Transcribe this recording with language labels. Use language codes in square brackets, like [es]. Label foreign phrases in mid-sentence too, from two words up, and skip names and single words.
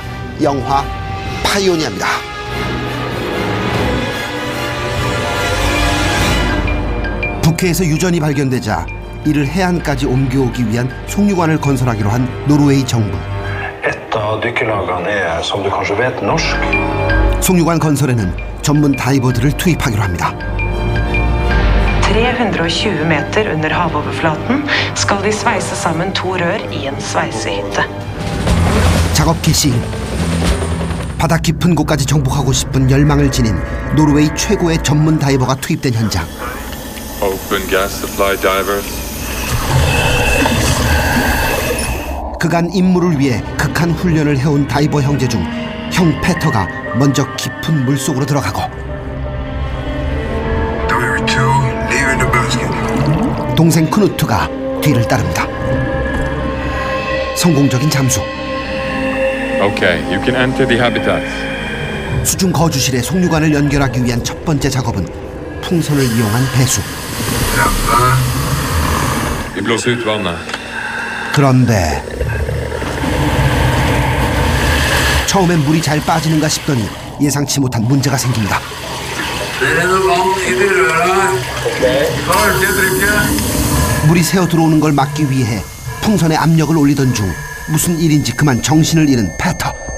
[ko] 영화 파이오니아입니다. 북해에서 유전이 발견되자 이를 해안까지 옮겨오기 위한 송유관을 건설하기로 한 노르웨이 정부. 송유관 건설에는 전문 다이버들을 투입하기로 합니다. [no] 320m under havoverflaten skal de sveise sammen to rør i en sveisehytte. [ko] 작업 개시. 바다 깊은 곳까지 정복하고 싶은 열망을 지닌 노르웨이 최고의 전문 다이버가 투입된 현장. [en] Open gas supply divers. [ko] 그간 임무를 위해 극한 훈련을 해온 다이버 형제 중 형 페터가 먼저 깊은 물속으로 들어가고 동생 크누트가 뒤를 따릅니다. 성공적인 잠수. [en] Okay, you can enter the habitat. [ko] 수중 거주실에 송유관을 연결하기 위한 첫 번째 작업은 풍선을 이용한 배수. [no] Vi blåser ut vannet. [ko] 그런데 처음엔 물이 잘 빠지는가 싶더니 예상치 못한 문제가 생깁니다. 물이 새어 들어오는 걸 막기 위해 풍선에 압력을 올리던 중 무슨 일인지 그만 정신을 잃은 페터.